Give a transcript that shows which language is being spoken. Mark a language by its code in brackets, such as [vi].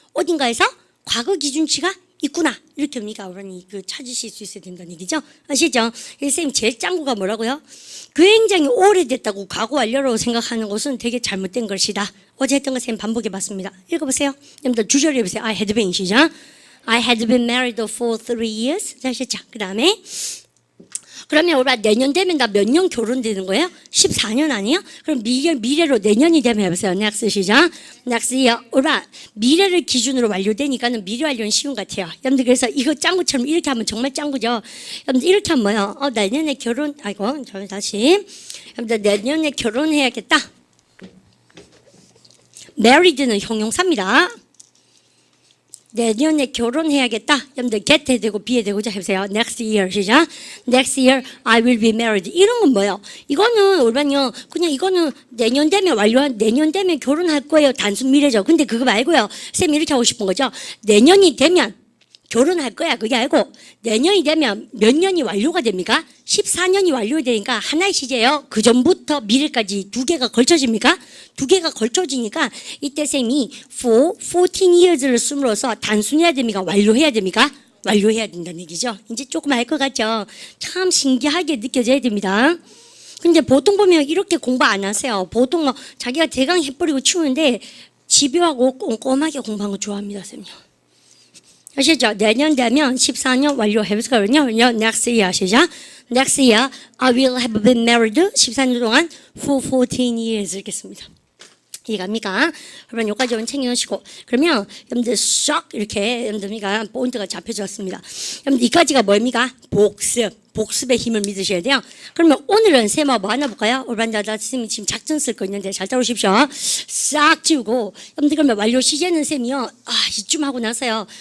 [ko] 어딘가에서 과거 기준치가 있구나. 이렇게 우리가 그 찾으실 수 있어야 된다는 얘기죠. 아시죠? 선생님 제일 짱구가 뭐라고요? 굉장히 오래됐다고 과거 완료라고 생각하는 것은 되게 잘못된 것이다. 어제 했던 거 선생님 반복해 봤습니다. 읽어보세요. 여러분들 주저리 해보세요. [en] I had been [ko] 시작. [en] I had been married for 3 years. [ko] 아시죠? 그 다음에 그러면 우리가 내년 되면 나 몇 년 결혼되는 거예요? 14년 아니에요? 그럼 미래로 내년이 되면 해보세요. [en] next [ko] 시작. [en] next year. [ko] 우리가 미래를 기준으로 완료되니까는 미래 완료는 쉬운 것 같아요. 여러분들 그래서 이거 짱구처럼 이렇게 하면 정말 짱구죠. 여러분들 이렇게 하면 뭐예요? 내년에 결혼, 아이고, 저 다시. 여러분들 내년에 결혼해야겠다. married는 형용사입니다. 내년에 결혼해야겠다. 여러분들 get에 되고 be에 되고 자 해보세요. [en] next year [ko] 시작. [en] next year I will be married. [ko] 이런 건 뭐예요? 이거는 우리는요 그냥 이거는 내년 되면 완료한 내년 되면 결혼할 거예요. 단순 미래죠. 근데 그거 말고요. 쌤이 이렇게 하고 싶은 거죠. 내년이 되면 결혼할 거야. 그게 아니고 내년이 되면 몇 년이 완료가 됩니까? 14년이 완료되니까 하나의 시제예요. 그 전부터 미래까지 두 개가 걸쳐집니까? 두 개가 걸쳐지니까 이때 쌤이 [en] for 14 years [ko] 를 쓰므로써 단순해야 됩니까? 완료해야 됩니까? 완료해야 된다는 얘기죠. 이제 조금 알 것 같죠? 참 신기하게 느껴져야 됩니다. 근데 보통 보면 이렇게 공부 안 하세요. 보통 뭐 자기가 대강 해버리고 치우는데 집요하고 꼼꼼하게 공부하는 거 좋아합니다. 쌤요. 아시죠? 내년 되면 14년 완료해보거든요. [en] next year [ko] 시작. [en] next year I will have been married [ko] 14년 동안 [en] for 14 years [ko] 읽겠습니다. 이해갑니까? 그러면 여기까지만 챙겨놓으시고 그러면 여러분들 쏙 이렇게 여러분들이가 포인트가 잡혀졌습니다. 여러분들 이까지가 뭐입니까? 복습의 힘을 믿으셔야 돼요. 그러면 오늘은 쌤아 뭐 하나 볼까요? 올반자다 쌤이 지금 작전 쓸 거 있는데 잘 따라오십시오. 싹 지우고 여러분들 그러면 완료 시제는 쌤이요. 이쯤 하고 나서요.